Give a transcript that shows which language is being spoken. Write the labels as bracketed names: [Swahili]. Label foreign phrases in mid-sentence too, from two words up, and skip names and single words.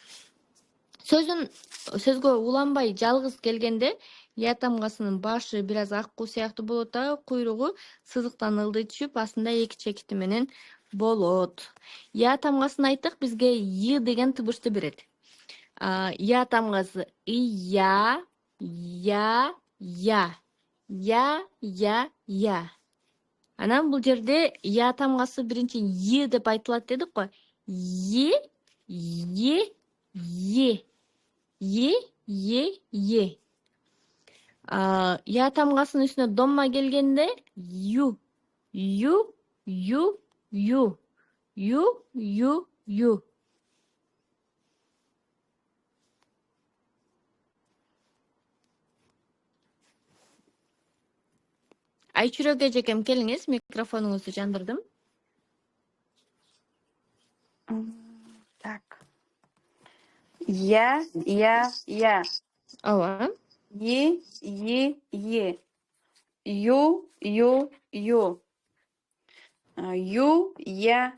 [Kyrgyz] Сөзгө уланбай жалгыз келгенде я тамгасынын башы бир аз аккуу сыяктуу болот дагы, куйругу сызыктан ылдый түшүп, астында эки чекити менен болот. Я тамгасын айттык, бизге y деген тыбышты берет. Я тамгасы ия, я, я. Я, я. Анан бул жерде я тамгасы биринчи y деп айтылат дедик го. Е. Я тамгасынын үстүнө домма келгенде ю. Айчүрөк эжекем, келиңиз, микрофонуңузду жандырдым. Так. Я. Ооба. Е. Ю. Я.